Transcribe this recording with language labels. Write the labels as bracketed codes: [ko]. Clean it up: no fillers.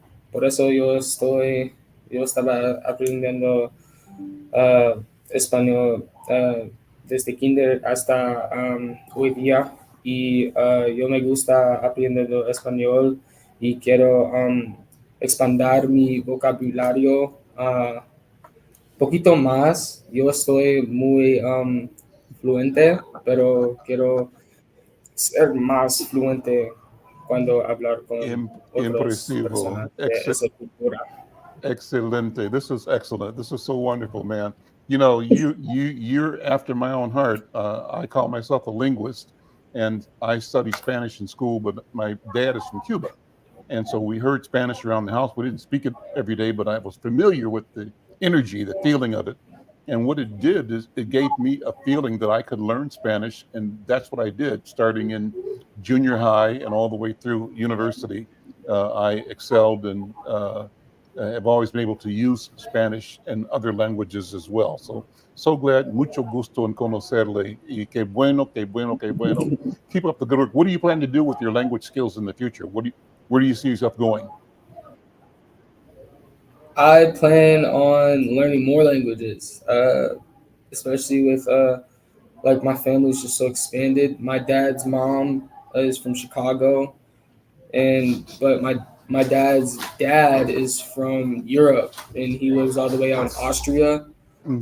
[es] Por eso yo estaba aprendiendo español desde kinder hasta hoy día, y yo me gusta aprendiendo español y quiero expandir mi vocabulario poquito más. Yo estoy muy fluente, pero quiero ser más fluente cuando hablar con otras personas de esa cultura. [en] Excelente. This is excellent. This is so wonderful, man. You're after my own heart. I call myself a linguist, and I studied Spanish in school, but my dad is from Cuba. And so we heard Spanish around the house. We didn't speak it every day, but I was familiar with the energy, the feeling of it. And what it did is it gave me a feeling that I could learn Spanish. And that's what I did, starting in junior high and all the way through university. I excelled and have always been able to use Spanish and other languages as well. So glad, [es] mucho gusto en conocerle. Y qué bueno, qué bueno, qué bueno. [en] Keep up the good work. What do you plan to do with your language skills in the future? Where do you see yourself going? I plan on learning more languages, especially with like my family's just so expanded. My dad's mom is from Chicago, but my dad's dad is from Europe, and he lives all the way out in Austria. Mm-hmm.